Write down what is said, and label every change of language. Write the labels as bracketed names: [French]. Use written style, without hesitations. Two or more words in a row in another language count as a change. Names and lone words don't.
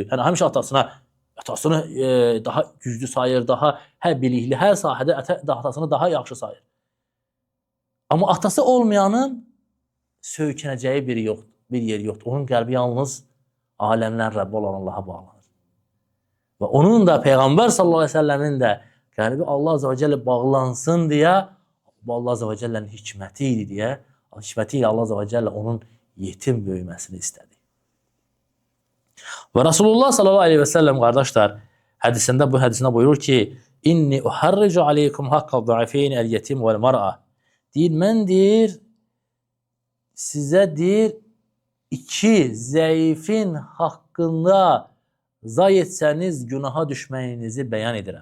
[Azerbaijani] Yəni həmişə atasını daha güclü sayır, daha bilikli, hər sahədə atasını daha yaxşı sayır. Amma atası olmayanın söykənəcəyi bir yer yoxdur. Onun qəlbi yalnız aləmlər Rəbbi olan Allaha bağlanır. Və onun da Peyğəmbər [Arabic] صلى الله عليه وسلم [Azerbaijani] də qəlbi [Arabic] الله عز وجل [Azerbaijani] bağlansın deyə, bu [Arabic] الله عز وجل [Azerbaijani] hikməti idi deyə, hikməti ilə [Arabic] الله عز وجل [Azerbaijani] onun yetim böyüməsini istədi. Və Resulullah [Arabic] صلى الله عليه وسلم [Azerbaijani] qardaşlar hədisində bu hədisində buyurur ki [Arabic] إني أحرج عليكم حق الضعيفين اليتيم والمرأة [Azerbaijani] deyir, mən deyir, sizə deyir, iki zəifin haqqında zay etsəniz günaha düşməyinizi bəyan edirəm.